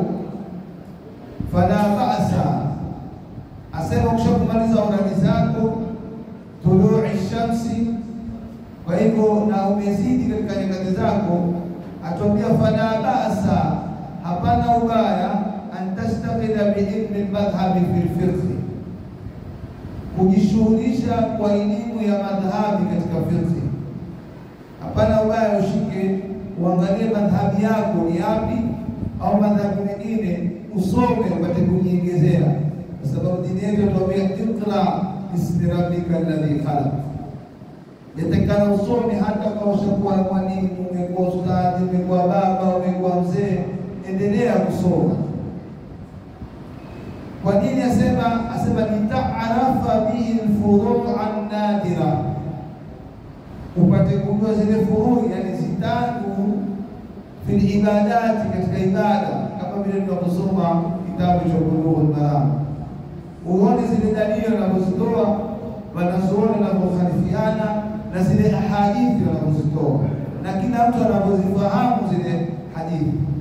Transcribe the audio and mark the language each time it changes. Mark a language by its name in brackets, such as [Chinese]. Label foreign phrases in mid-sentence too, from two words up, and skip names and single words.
[Arabic] فلا بأس, [Swahili] asema ukishakumaliza uradi zako [Arabic] طلوع الشمس, [Swahili] kwa hivyo na umezidi katika nyakati zako, atwambia [Arabic] فلا بأس, [Swahili] hapana ubaya [Arabic] أن تشتغل بعلم المذهب في الفقه, [Swahili] kujishughulisha kwa elimu ya madhhabi katika fiqh. Hapana ubaya ushike uangalie madhhabi yako ni yapi, au madhhabi mengine usome upate kujiongezea, kwa sababu dini yetu inatuambia [Arabic] اقرأ باسم ربك الذي خلق. [Swahili] Yatakana usome hata kama ushakuwa mwalimu, umekuwa ustadi, umekuwa baba, umekuwa mzee, endelea kusoma. Kwa nini asema [Arabic] لتعرف به الفروع نادرة, [Swahili] upate kujua zile furu', yani zitatu [Arabic] في العبادات, [Swahili] katika ibada, kama vile tunaposoma kitabu cha Bulughul Maram, uone zile dalili wanazozitoa wanazuoni wanapokhalifiana na zile hadithi wanazozitoa, na kila mtu anapozifahamu zile hadithi.